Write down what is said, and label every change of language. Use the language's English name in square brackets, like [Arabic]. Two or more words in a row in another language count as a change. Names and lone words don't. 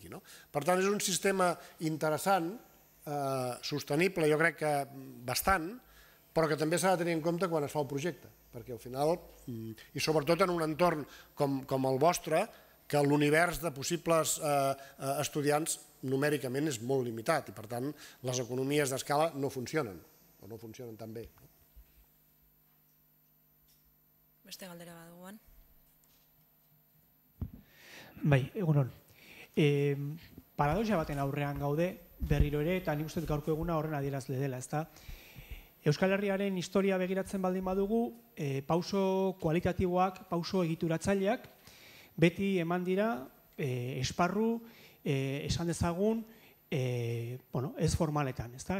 [Catalan] Per tant, és un sistema interessant, sostenible, jo crec que bastant, però que també s'ha de tenir en compte quan es fa el projecte, perquè al final, i sobretot en un entorn com el vostre, que l'univers de possibles estudiants numèricament és molt limitat i per tant les economies d'escala no funcionen, o no funcionen tan bé. [Basque] Beste galdera baduguan. Bai, egunon. Paradoxa baten aurrean gaude, berriro ere, eta nik uste gaurko eguna horren adierazle dela, ezta? Euskal Herriaren historia begiratzen baldin badugu, pauso kualitatiboak, pauso egituratzaileak, beti eman dira esparru, esan dezagun, ez formaletan, ezta?